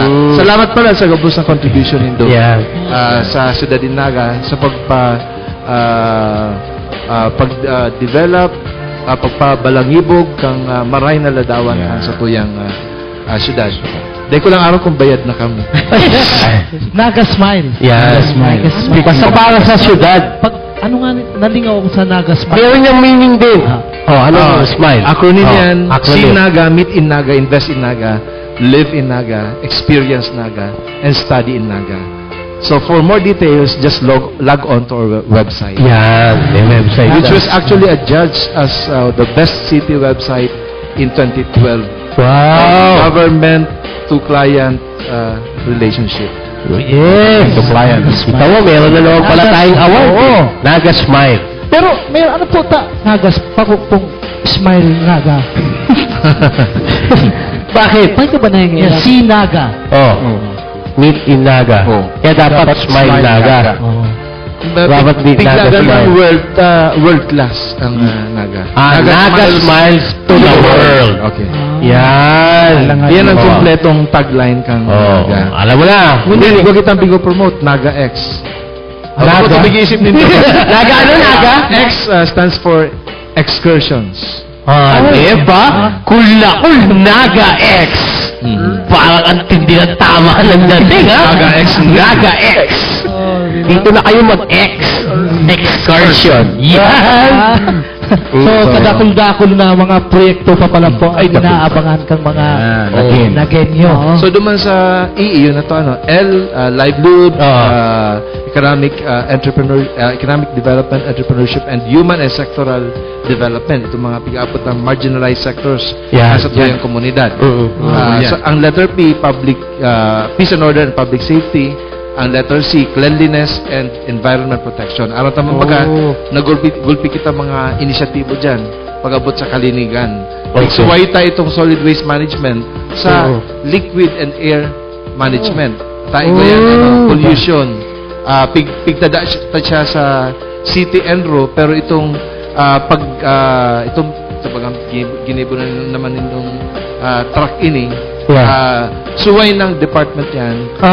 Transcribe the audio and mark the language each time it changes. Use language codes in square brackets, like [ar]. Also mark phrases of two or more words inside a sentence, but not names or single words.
[bik] Salamat pala sa gabos na contribution nindo sa Ciudad de Naga sa pag-develop pagpabalangibog kang maray na ladawan sa tuyang syudad. Dahil ko lang araw kung bayad na kami. Naga Smile. Naga Smile. Basta para sa syudad. Ano nga, nalingaw ako sa Naga Smile. [tl] Meron niyang meaning din. Ano smile? Acronym yan. [en] See Naga, meet in Naga, invest in Naga, live in Naga, experience Naga, and study in Naga. So for more details, just log on to our website. [tl] May website. [en] Which was actually adjudged as the best city website in 2012. Wow! Government to client relationship. Yes! To client. [tl] Kita mo, meron na naman pala tayong award. Naga Smile. Pero, ano po Naga, pong Smile Naga. Bakit? Bakit ba na yung Si Naga. [en] Meet in [tl] Naga. Kaya dapat Smile Naga. Dapat meet Naga Smile. World class ang Naga. [en] Naga Smiles to the world. Okay. [tl] Yan. [bik] Yan ang kumpletong tagline kang Naga. [tl] Alam mo na. Hindi ko kitang bigo-promote. Naga X. Naga? Ako big-isip nito. Naga ano, Naga? [en] X stands for excursions. [tl] Diba? Kul Naga X. Parang ang tindi ng tama ng dating, ha? Naga X. Naga X. Dito na kayo mag-X. Excursion. Yan. So, [bik] kadakul-dakul na mga proyekto pa pala po ay inaabangan kang mga Nagenyo. So, duman sa yun na to, [en] L, livelihood, economic development, entrepreneurship, and human and sectoral development. [tl] Itong mga pag-aabot ng [en] marginalized sectors [tl] sa tuyang komunidad. [en] So, ang letter P, peace and order and public safety. Ang letter C, cleanliness and environment protection. [bik] Araw tamang baga, nagulpi kita mga inisyatibo dyan pag-abot sa kalinigan. Iksuway tayo itong [en] solid waste management sa liquid and air management. [bik] Tayo ko yan, pollution. Pigtada siya sa city enro, pero itong itong sabagang ginibo na naman itong truck ini, suway ng department yan.